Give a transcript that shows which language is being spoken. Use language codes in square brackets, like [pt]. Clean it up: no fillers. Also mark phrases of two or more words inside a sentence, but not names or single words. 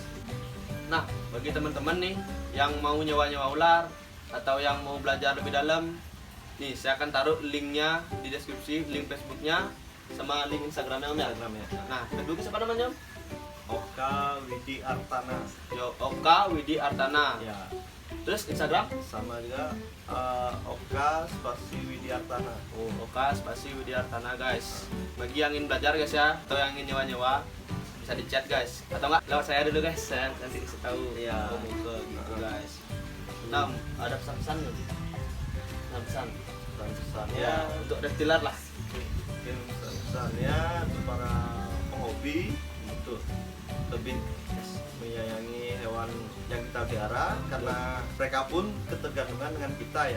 [id] Nah bagi teman-teman nih yang mau nyewa ular atau yang mau belajar lebih dalam, nih saya akan taruh linknya di deskripsi, link Facebooknya sama link Instagramnya om ya. Instagram ya. Nah Facebooknya siapa namanya om? Oka Widi Artana. Oka Widi Artana. Ya. Terus Instagram? Sama juga Oka spasi Widi Artana. Oh, Oka spasi Widi Artana guys. Bagi yang ingin belajar guys ya, atau yang ingin nyewa bisa di chat guys. Atau enggak lewat saya dulu guys, saya nanti kasih tahu. Iya. Mau ke gitu guys. Nah, ada pesan-pesan nih. Nah, pesan Pesan-pesannya untuk reptiler lah. mungkin pesan-pesannya untuk para penghobi untuk lebih menyayangi hewan yang kita pelihara karena mereka pun ketergantungan dengan kita ya.